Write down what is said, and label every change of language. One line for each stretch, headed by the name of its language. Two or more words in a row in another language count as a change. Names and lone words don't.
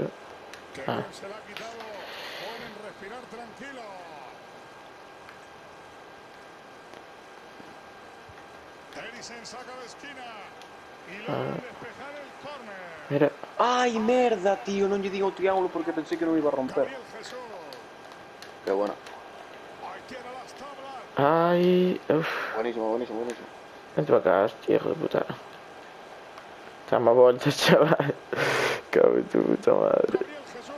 Spanish: Que Ah. bien se la ha quitado. Pueden respirar tranquilo. Eriksen saca de esquina. Y logran despejar el córner. Mira.
Galician: Ai, merda, tío. Non lle digo o triángulo porque pensé que non iba a romper.
Spanish: Gabriel Jesús. Qué bueno. Ahí tiene las tablas. Ay, uff. Buenísimo. Vente para acá, hostia, hijo de puta. Dame vueltas, chaval. Cabrón, tu puta madre. Gabriel Jesús.